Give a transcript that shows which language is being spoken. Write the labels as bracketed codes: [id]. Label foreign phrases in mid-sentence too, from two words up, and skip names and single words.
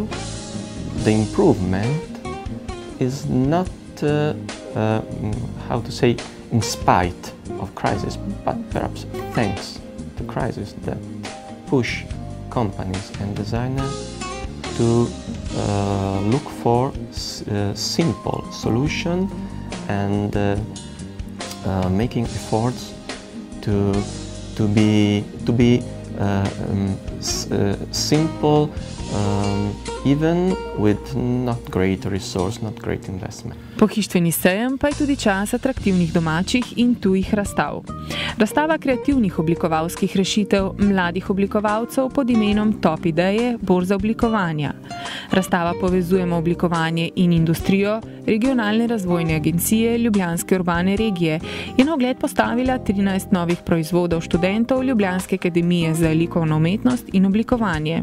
[en] The improvement is not, how to say, in spite of crisis, but perhaps thanks to crisis that push companies and designers to look for simple solution and making efforts to be simple, even with not great resource, not great investment. [sl] Pohištveni sejem pa je tudi čas atraktivnih domačih in tujih razstav. Razstava kreativnih oblikovalskih rešitev mladih oblikovalcev pod imenom Top ideje, borza oblikovanja. Razstava povezujemo oblikovanje in industrijo Regionalne razvojne agencije Ljubljanske urbane regije je na ogled postavila 13 novih proizvodov študentov Ljubljanske akademije za likovno umetnost in oblikovanje.